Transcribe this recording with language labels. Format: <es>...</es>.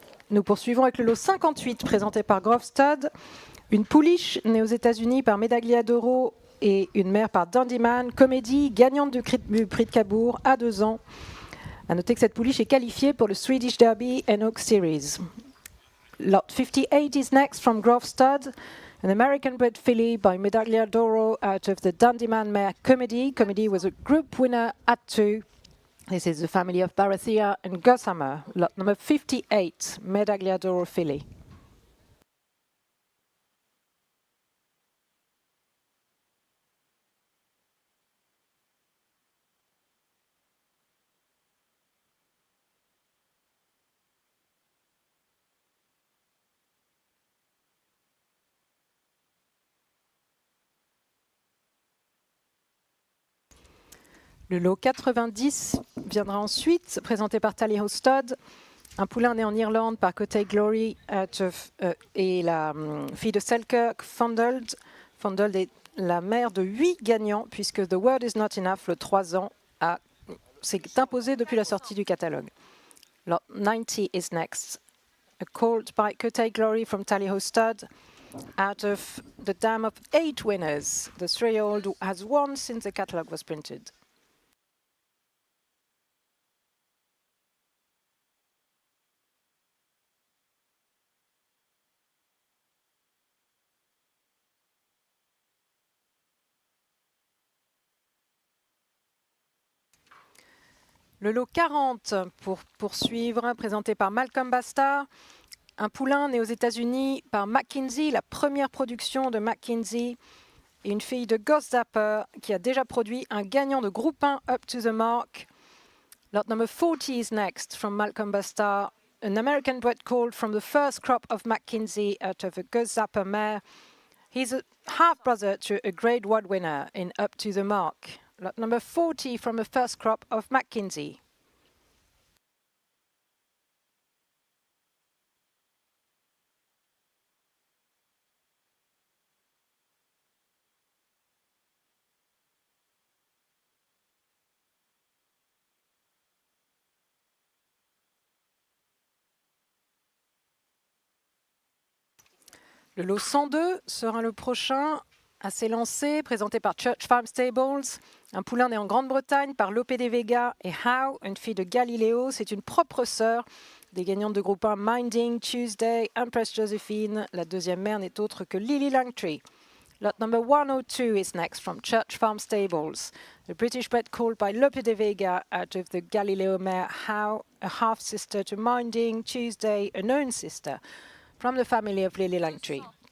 <fr>Nous poursuivons avec le lot 58 présenté par Grove Stud. Une pouliche née aux États-Unis par Medaglia d'Oro et une mère par Dandyman, comédie, gagnante du prix de Cabourg à 2 ans. À noter que cette pouliche est qualifiée pour le Swedish Derby and Oak Series.</fr> <en>Lot 58 is next from Grove Stud, an American bred filly by Medaglia d'Oro out of the Dandyman mare Comedy. Comedy was a group winner at 2. This is the family of Barathea and Gossamer. Lot number 58, Medaglia d'Oro filly.</en> <fr>Le lot 90 viendra ensuite, présenté par Tally Ho Stud, un poulain né en Irlande par Cottage Glory et la fille de Selkirk, Fondled. Fondled est la mère de 8 gagnants, puisque The Word Is Not Enough, le 3 ans, s'est imposé depuis la sortie du catalogue.</fr> <en>Lot 90 is next. A colt by Cottage Glory from Tally Ho Stud, out of the dam of 8 winners. The 3-year-old has won since the catalogue was printed.</en> <fr>Le lot 40 pour poursuivre, présenté par Malcolm Bastard, un poulain né aux États-Unis par McKinsey, la première production de McKinsey, et une fille de Ghost Zapper qui a déjà produit un gagnant de groupe 1 Up to the Mark.</fr> <en>Lot number 40 is next from Malcolm Bastard, an American bred colt from the first crop of McKinsey out of a Ghost Zapper mare. He's a half-brother to a Grade 1 winner in Up to the Mark. Lot number 40 from the first crop of McKinsey.</en> <fr>Le lot 102 sera le prochain à s'élancer, présenté par Church Farm Stables. Un poulain né en Grande-Bretagne par Lope de Vega et Howe, une fille de Galileo. C'est une propre sœur des gagnantes de groupe 1 Minding, Tuesday, Empress Josephine. La deuxième mère n'est autre que Lily Langtree.</fr> <en>Lot number 102 is next from Church Farm Stables. A British bred called by Lope de Vega out of the Galileo mare How, a half-sister to Minding, Tuesday, a known sister, from the family of Lily Langtree.</en>